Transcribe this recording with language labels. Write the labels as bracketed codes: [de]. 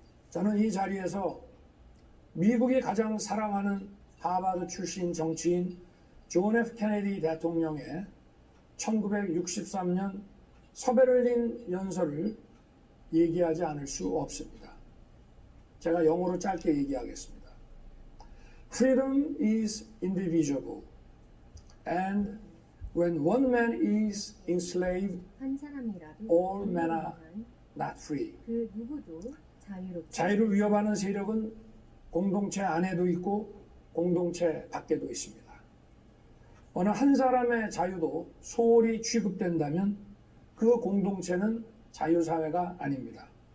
[ko] 저는 이 자리에서 미국이 가장 사랑하는 하버드 출신 정치인 존 F 케네디 대통령의 1963년 서베를린 연설을 얘기하지 않을 수 없습니다. 제가 영어로 짧게 얘기하겠습니다. [en] Freedom is indivisible, and when one man is enslaved, all men are not free. [ko] 그 누구도 자유를 위협하는 세력은 공동체 안에도 있고 공동체 밖에도 있습니다. 어느 한 사람의 자유도 소홀히 취급된다면 그 공동체는 자유사회가 아닙니다.